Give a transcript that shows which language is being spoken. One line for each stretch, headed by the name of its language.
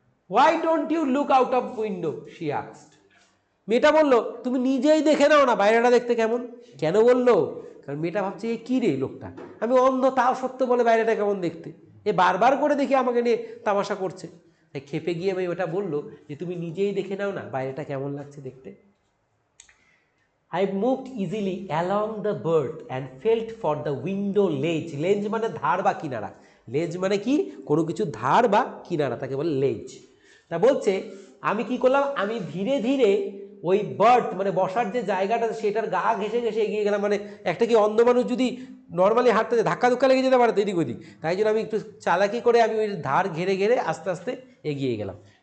English: Why don't you look out of window, she asked.
Bangla: মেয়েটা বললো তুমি নিজেই দেখে নাও না বাইরেটা দেখতে কেমন। কেন বললো? কারণ মেয়েটা ভাবছে এ কী রে লোকটা, আমি অন্ধ তাও সত্য বলে বাইরেটা কেমন দেখতে, এ বারবার করে দেখি আমাকে নিয়ে তামাশা করছে। তাই খেপে গিয়ে আমি ওটা বললো যে তুমি নিজেই দেখে নাও না বাইরেটা কেমন লাগছে দেখতে।
English: I moved easily along the berth and felt for the window ledge.
Bangla: ledge মানে ধার বা কিনারা। ledge মানে কি? কোনো কিছু ধার বা কিনারা, তাকে বলে ledge। তা বলছে আমি কি করলাম, আমি ধীরে ধীরে ওই বার্থ মানে বসার যে জায়গাটা সেটার গা ঘেঁষে ঘেঁষে এগিয়ে গেলাম। মানে একটা কি অন্ধ মানুষ যদি নর্মালি হাঁটতে ধাক্কা ধুক্কা লেগে যেতে পারে তো এদিক ওদিক, তাই জন্য আমি একটু চালাকি করে আমি ওই ধার ঘেরে ঘেরে আস্তে আস্তে এগিয়ে গেলাম।